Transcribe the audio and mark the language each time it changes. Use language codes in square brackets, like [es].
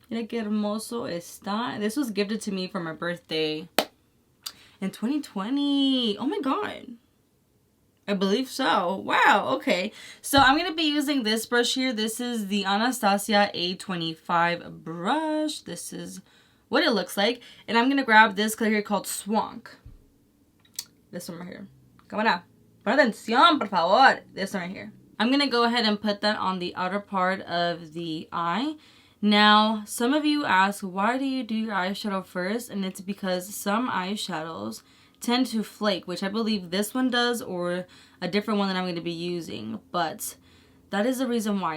[es] Mira qué hermoso está. [en] This was gifted to me for my birthday in 2020. Oh my god, I believe so. Wow, okay. So I'm going to be using this brush here. This is the Anastasia A25 brush. This is what it looks like. And I'm going to grab this color here called Swank. This one right here. [es] Cámara, pon atención, por favor. [en] This one right here. I'm going to go ahead and put that on the outer part of the eye. Now, some of you ask, why do you do your eyeshadow first? And it's because some eyeshadows tend to flake, which I believe this one does, or a different one that I'm going to be using, but that is the reason why.